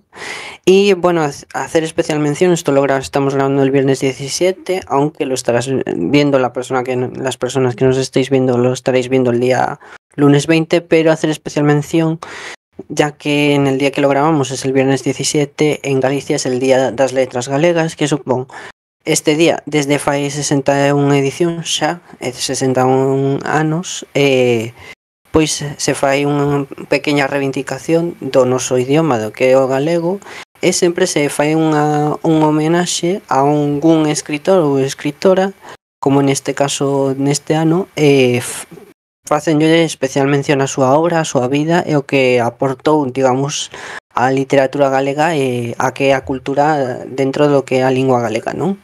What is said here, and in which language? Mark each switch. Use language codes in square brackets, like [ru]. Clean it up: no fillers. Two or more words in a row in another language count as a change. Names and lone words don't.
[es] Y bueno, hacer especial mención, estamos grabando el viernes 17, aunque lo estarás viendo las personas que nos estéis viendo lo estaréis viendo el día lunes 20, pero hacer especial mención ya que en el día que lo grabamos es el viernes 17, en Galicia es el Día das Letras Galegas, [gl] que supón este día desde fai 61 edición xa, 61 anos, pois se fai unha pequena reivindicación do noso idioma, do que é o galego, e sempre se fai un homenaxe a un escritor ou escritora, como neste caso neste ano, facenlle especial mención á súa obra, á súa vida e o que aportou, digamos, á literatura galega e a que é a cultura dentro do que é a lingua galega, non?